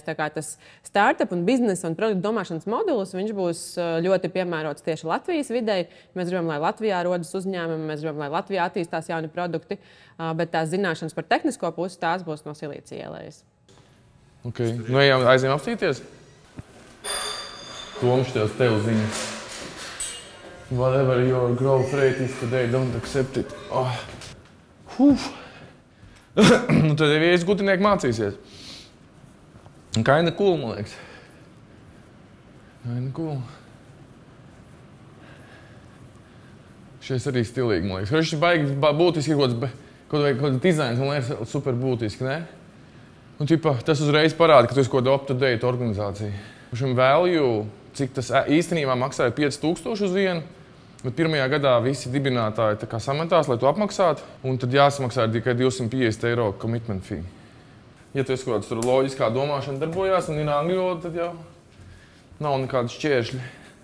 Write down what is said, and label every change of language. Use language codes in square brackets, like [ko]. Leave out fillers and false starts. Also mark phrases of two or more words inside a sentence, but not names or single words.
[lv] Tā kā tas startup un biznesa un produktu domāšanas modulis, viņš būs ļoti piemērots tieši Latvijas videi. Mēs gribam, lai Latvijā rodas uzņēmumi, mēs gribam, lai Latvijā attīstās jauni produkti, bet tās zināšanas par tehnisko pusi, tās būs no Silicija ielas. Okay. Nu, ejam, aizējam apstīties? Toms, tev ziņas. [en] Whatever your growth rate is today, don't accept it. [lv] Nu, tad jau viens gudrinieki mācīsies. [en] Kinda cool, [lv] man liekas. [en] Kinda cool. [lv] Šis arī stilīgi, man liekas. Šis baigi būtiski kaut kāds dizains, man liekas, super būtiski, ne? Un tas uzreiz parāda, ka tu esi kaut kāda up-to-date organizācija. Šim value, cik tas īstenībā maksāja 5000 uz vienu, bet pirmajā gadā visi dibinātāji sametās, lai to apmaksātu, un tad jāsamaksā tikai 250 eiro [en] commitment fee. [lv] Ja tu esi kaut kāds loģiskā domāšana darbojās un ir angļu valoda, tad jau nav nekāda šķēršļi.